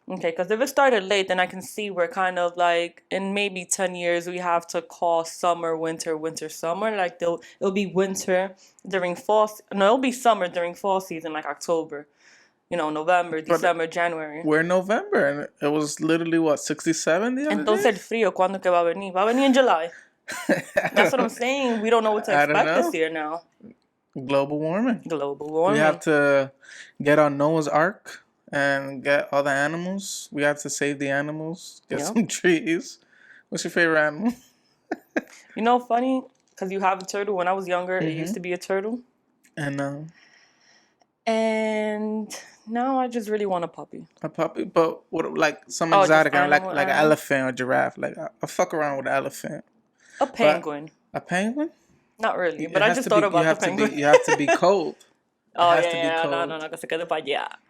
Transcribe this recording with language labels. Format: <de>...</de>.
<en>Okay, because if it started late, then I can see we're kind of like, in maybe 10 years, we have to call summer, winter, winter, summer. Like, it'll be winter during fall. No, it'll be summer during fall season, like October. November, December, January. We're November, and it was literally, 67 the other</en> <es>Entonces,</es> <en>day?</en> <es>el frío, ¿cuándo que va a venir? Va a venir</es> <en>in July. That's what I'm saying. We don't know what to expect this year now. Global warming. We have to get on Noah's Ark and get all the animals. We have to save the animals. Get some trees. What's your favorite animal? Funny, because you have a turtle. When I was younger, it used to be a turtle. And now I just really want a puppy. A puppy? But what, like some exotic animal, like an elephant or giraffe. Like, I fuck around with an elephant. A penguin. A penguin? Not really, but I just thought about the penguin. You have to be cold.</en> <es>No, que se quede para allá.</es>